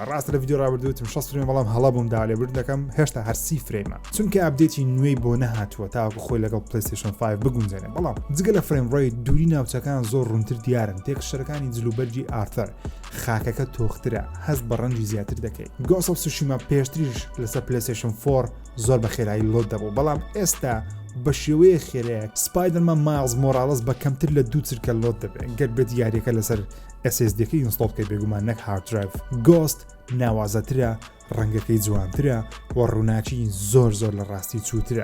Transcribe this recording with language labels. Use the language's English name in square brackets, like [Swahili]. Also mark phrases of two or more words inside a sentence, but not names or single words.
[Central Kurdish] ڕاستە لە ڤیدیۆ ڕابردووتم 60 فرێم، بەڵام هەڵا بووم دا لێبور دەکەم هێشتا هەر 30 فرێمە. چونکە ئەپدێتی نوێی بۆ نەهاتووە تاوەکو خۆی لەگەڵ PlayStation 5 بگونجێنێ. بەڵام جگە لە فرێم ڕێی دووری ناوچەکان زۆر ڕوونتر دیارن. تێکشەرەکانی جلوبەرجی ئارتەر خاکەکە تۆخترە، هەست بە ڕەنجی زیاتر دەکەیت. Ghost of Tsushima پێشتریش لەسەر PlayStation 4 زۆر بە خێرایی لۆد دەبوو، بەڵام ئێستا بە شێوەیە خێرەیە سپایدەرمان مایلز مۆراڵس بە کەمتر لە 2 چرکە لۆد دەبێت گەر بێت یاریەکە لەسەر SSD-ەکەی ئینستۆڵ بکەیت بێگومان نەک هارد درایڤ. Ghost ناوازەترە، ڕەنگەکەی جوانترە و ڕووناچی زۆر لە ڕاستی چووترە.